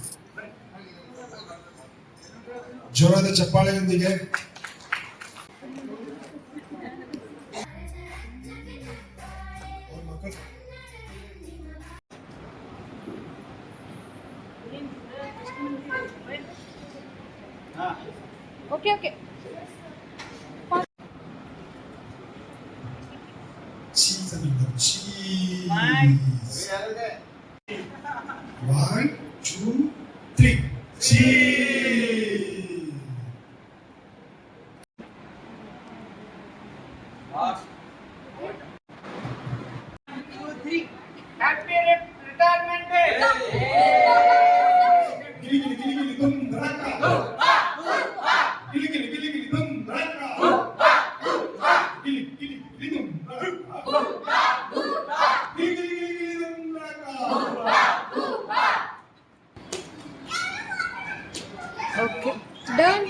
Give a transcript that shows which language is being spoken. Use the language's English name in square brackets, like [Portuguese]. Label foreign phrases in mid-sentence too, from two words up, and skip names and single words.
[Kannada] ಜೋರಾದ ಚಪ್ಪಾಳೆಯೊಂದಿಗೆ [English] okay okay. One, two, three. Cheese. Happy retirement day. Gili gili gili gili dum draka. Gili gili gili gili dum draka. Gili gili gili dum draka. Gili gili gili gili dum draka. okay done.